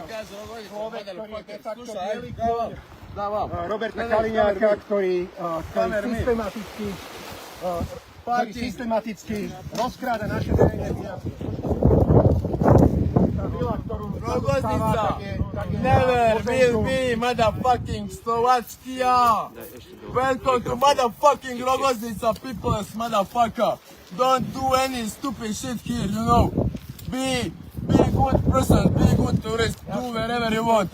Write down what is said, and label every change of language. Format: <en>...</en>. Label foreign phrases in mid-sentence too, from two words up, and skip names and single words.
<sk>Človek, ktorý je de facto bielý kôň Roberta Kaliňáka, ktorý systematicky rozkráda naše verejné peniaze. Tá vila, ktorú</sk> <en>Rogoznica never will be motherfucking Slovakia. Welcome to motherfucking Rogoznica, peoples, motherfucker. Don't do any stupid shit here, you know. Be good person, be good tourist, do wherever you want.</en>